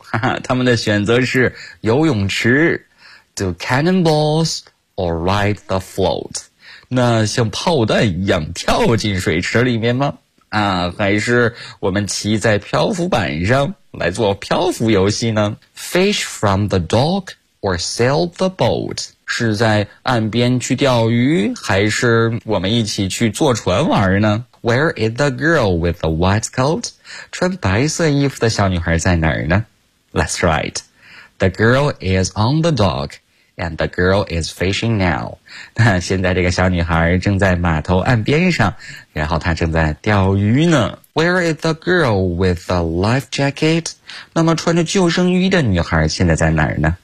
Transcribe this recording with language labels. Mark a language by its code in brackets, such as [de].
[zh] 哈哈，他们的选择是游泳池。 [en] Do cannonballs or ride the float? [zh] 那像炮弹一样跳进水池里面吗？啊，还是我们骑在漂浮板上来做漂浮游戏呢？ [en] Fish from the dock or sail the boat? [zh] 是在岸边去钓鱼，还是我们一起去坐船玩呢？ [en] Where is the girl with the white coat? [zh] 穿白色衣服的小女孩在哪儿呢? [en] That's right. The girl is on the dock, and the girl is fishing now. [zh] 那现在这个小女孩正在码头岸边上，然后她正在钓鱼呢。 [en] Where is the girl with the life jacket? [zh] 那么穿着救生衣的女孩现在在哪儿呢?